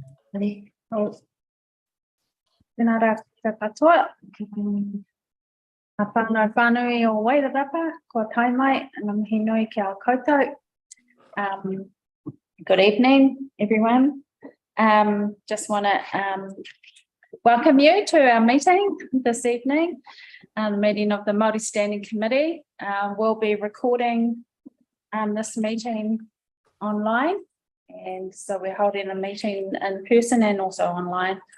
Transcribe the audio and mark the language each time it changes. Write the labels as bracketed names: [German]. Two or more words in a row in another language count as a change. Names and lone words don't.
[Māori] Tēnā rā te katoa. A whānau whānui o Wairarapa, ko tai mai, ngā mihi nui ki a koutou. [English] Good evening, everyone. Just want to welcome you to our meeting this evening, the meeting of the Māori Standing Committee. We'll be recording this meeting online, and so we're holding a meeting in person and also online.